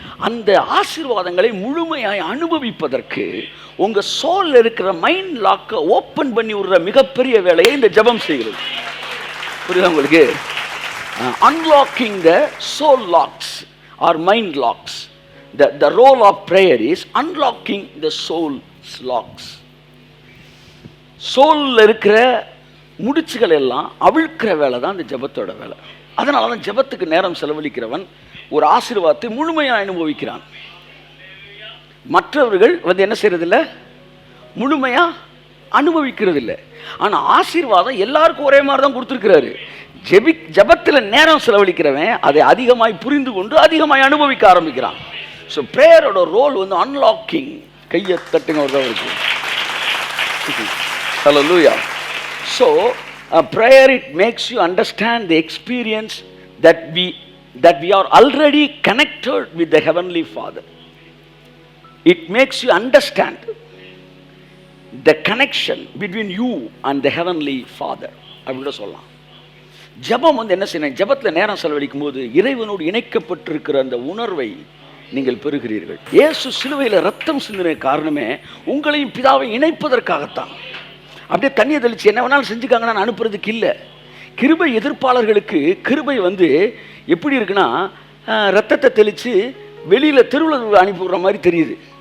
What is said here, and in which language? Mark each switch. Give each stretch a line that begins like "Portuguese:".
Tamil: அந்த ஆசீர்வாதங்களை முழுமையாய் அனுபவிப்பதற்கு உங்கள் சோலில் இருக்கிற மைண்ட் லாக்கை ஓப்பன் பண்ணி விடுற மிகப்பெரிய வேலையை இந்த ஜெபம் செய்கிறது. புரியுதா உங்களுக்கு?
English: Unlocking the soul locks are mind locks. The role of prayer is unlocking the soul's locks.
Tamil: சோலில் இருக்கிற முடிச்சுகள் எல்லாம் அவிழ்க்கிற வேலை தான் இந்த ஜெபத்தோட வேலை. அதனால தான் ஜெபத்துக்கு நேரம் செலவழிக்கிறவன் ஒரு ஆசீர்வாதத்தை முழுமையாக அனுபவிக்கிறான். மற்றவர்கள் என்ன செய்யறதில்லை, முழுமையாக அனுபவிக்கிறது இல்லை. ஆனால் ஆசீர்வாதம் எல்லாருக்கும் ஒரே மாதிரி தான் கொடுத்துருக்கிறாரு. ஜெபத்தில் நேரம் செலவழிக்கிறவன் அதை அதிகமாய் புரிந்து கொண்டு அதிகமாய் அனுபவிக்க ஆரம்பிக்கிறான். So ப்ரேயரோட role unlocking. கையை தட்டுங்க ஒரு தான் இருக்கு. Hallelujah.
English: So prayer, it makes you understand the experience that we are already connected with the Heavenly Father. It makes you understand the connection between you and the Heavenly Father.
Tamil: அப்படி சொல்லலாம். ஜெபம் என்ன செய்யணும், ஜெபத்தில் நேரம் செலவழிக்கும் போது இறைவனோடு இணைக்கப்பட்டிருக்கிற அந்த உணர்வை நீங்கள் பெறுகிறீர்கள். இயேசு சிலுவையில் ரத்தம் சிந்தின காரணமே உங்களையும் பிதாவை இணைப்பதற்காகத்தான். அப்படியே தண்ணியை தெளித்து என்ன வேணாலும் செஞ்சுக்காங்க, நான் அனுப்புறதுக்கு இல்லை. கிருபை எதிர்ப்பாளர்களுக்கு கிருபை எப்படி இருக்குன்னா, ரத்தத்தை தெளித்து வெளியில் தெருவில் அனுப்பிவிடுற மாதிரி தெரியுது.